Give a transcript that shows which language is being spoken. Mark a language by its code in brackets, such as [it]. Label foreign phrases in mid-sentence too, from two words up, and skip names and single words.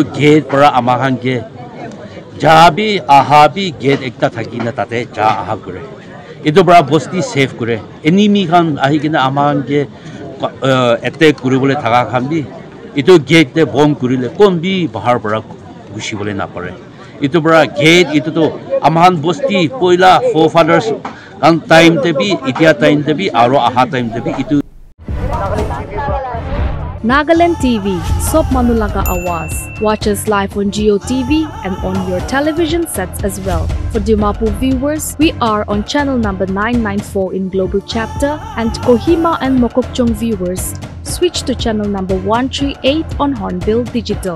[nag] gate para amahan ke Jabi ahabi gate ekta thakina tate ja aha kure itu bra bosti save kure enemy khan ahi kina aman ke attack kure bole thaga khan bi itu gate te bomb kurile kon bi bahar bara gushi bole na pare itu bra gate itu to aman bosti poila forefathers kan time te bi itia time te bi aro aha time te bi itu Nagaland TV, Sop Manulaga Awas. [en] Watch us live on Geo TV and on your television sets as well. For Dimapur viewers, we are on channel number 994 in Global Chapter, and Kohima and Mokokchung viewers, switch to channel number 138 on Hornbill Digital.